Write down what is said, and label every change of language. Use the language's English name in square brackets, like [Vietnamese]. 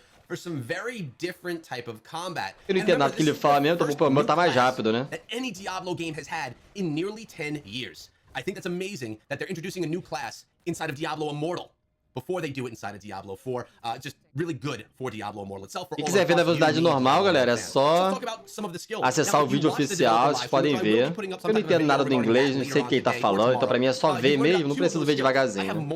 [English] For some very different type of combat. [Portuguese] Eu não entendo nada que ele fala mesmo, então vou botar mais rápido, né? [English] That any Diablo game has had in nearly 10 years. I think that's amazing that they're introducing a new class inside of Diablo Immortal before they do it inside of Diablo 4. Just really good for Diablo Immortal itself. [Portuguese] Se quiser ver na velocidade normal, galera, é só acessar o vídeo oficial, vocês podem ver. Eu não entendo nada do inglês, não sei quem tá falando, então pra mim é só ver mesmo, não preciso ver devagarzinho.